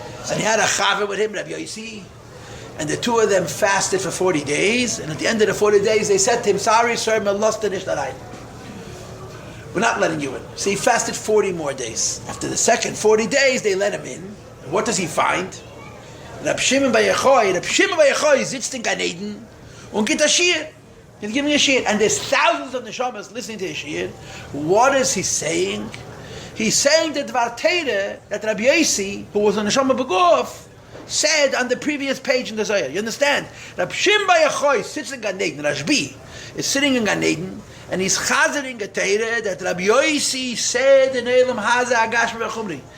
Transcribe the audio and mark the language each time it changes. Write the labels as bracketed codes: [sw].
[en] And he had a chaver with him, Rabbi Yossi, and the two of them fasted for 40 days, and at the end of the 40 days, they said to him, sorry, sir, we're not letting you in. So he fasted 40 more days. After the second 40 days, they let him in. And what does he find? [yi] Rab Shimon Bar Yochai sitzt in Gan Eden und gibt a shir. [en] He's giving a shir. And there's thousands of neshamas listening to his shir. What is he saying? He's saying that Dvar Teire, that Rabbi Yossi, who was a neshama beguf, said on the previous page in the Zohar. You understand? Rab Shimon Bar Yochai sits in Gan Eden. Rashbi is sitting in Gan Eden, and he's chazering a Teire that Rabbi Yossi said in Elam Haza Agash V'Chumri.